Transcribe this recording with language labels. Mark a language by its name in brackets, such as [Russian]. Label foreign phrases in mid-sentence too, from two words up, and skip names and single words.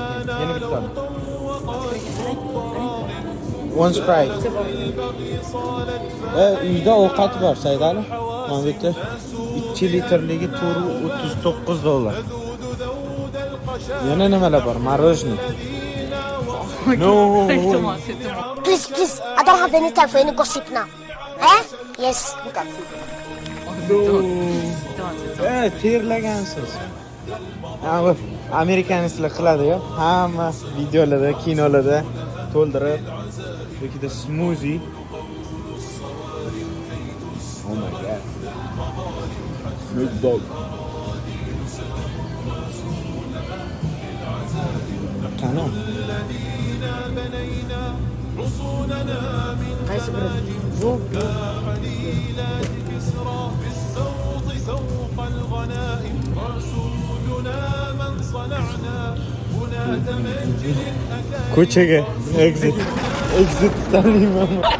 [Uzbek] Yana bitta oling. [English] One Sprite. [Uzbek] Uyda ovqat bor, Saydali. Mana bu yerda 2 litrligi 39 dollar. Yana nimalar bor? Morоженое. [English] No. Please, I don't have any time for any gossip now. Eh? Yes. [Uzbek] Terlagansiz. Bu amerikanistlar qiladi-ku. Hamma videolarda, kinolarda to'ldirib, yoki smoothie. [English] Oh my god. Snoop Dogg. [Uzbek] Qani? Qaysi biri? Bu Ko'chaga exit tanlayman.